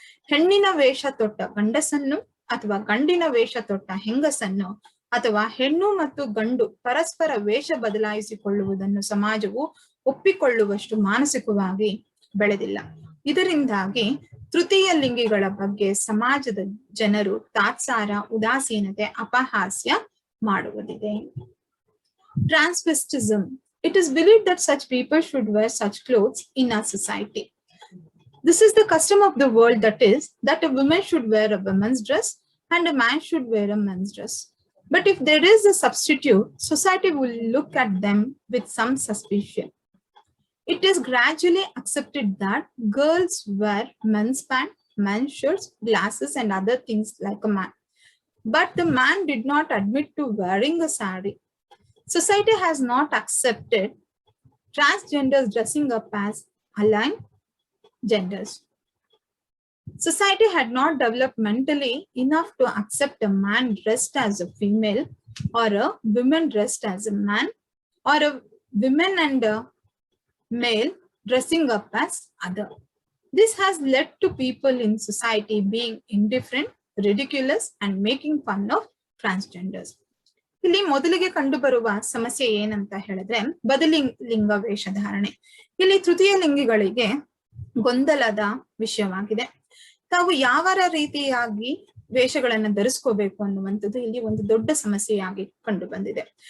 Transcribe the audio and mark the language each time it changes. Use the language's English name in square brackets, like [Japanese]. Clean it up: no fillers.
[Kannada] ಹೆಣ್ಣಿನ ವೇಷ ತೊಟ್ಟ ಗಂಡಸನ್ನು ಅಥವಾ ಗಂಡಿನ ವೇಷ ತೊಟ್ಟ ಹೆಂಗಸನ್ನು ಅಥವಾ ಹೆಣ್ಣು ಮತ್ತು ಗಂಡು ಪರಸ್ಪರ ವೇಷ ಬದಲಾಯಿಸಿಕೊಳ್ಳುವುದನ್ನು ಸಮಾಜವು ಒಪ್ಪಿಕೊಳ್ಳುವಷ್ಟು ಮಾನಸಿಕವಾಗಿ ಬೆಳೆದಿಲ್ಲ. ಇದರಿಂದಾಗಿ ತೃತೀಯ ಲಿಂಗಿಗಳ ಬಗ್ಗೆ ಸಮಾಜದ ಜನರು ತಾತ್ಸಾರ, ಉದಾಸೀನತೆ, ಅಪಹಾಸ್ಯ ಮಾಡುವುದಿದೆ. [English] Transvestism. It is believed that such people should wear such clothes in our society. This is the custom of the world, that is, that a woman should wear a woman's dress and a man should wear a man's dress. But if there is a substitute, society will look at them with some suspicion. It is gradually accepted that girls wear men's pants, men's shirts, glasses and other things like a man. But the man did not admit to wearing a sari. Society has not accepted transgenders dressing up as aligned genders. Society had not developed mentally enough to accept a man dressed as a female or a woman dressed as a man, or a woman and a male dressing up as other. This has led to people in society being indifferent, ridiculous and making fun of transgenders. [Kannada] ಇಲ್ಲಿ ಮೊದಲಿಗೆ ಕಂಡು ಬರುವ ಸಮಸ್ಯೆ ಏನಂತ ಹೇಳಿದ್ರೆ ಬದಲಿ ಲಿಂಗ ವೇಷಧಾರಣೆ. ಇಲ್ಲಿ ತೃತೀಯ ಲಿಂಗಿಗಳಿಗೆ ಗೊಂದಲದ ವಿಷಯವಾಗಿದೆ. ತಾವು ಯಾವ ರೀತಿಯಾಗಿ ವೇಷಗಳನ್ನ ಧರಿಸ್ಕೋಬೇಕು ಅನ್ನುವಂಥದ್ದು ಇಲ್ಲಿ ಒಂದು ದೊಡ್ಡ ಸಮಸ್ಯೆಯಾಗಿ ಕಂಡು ಬಂದಿದೆ.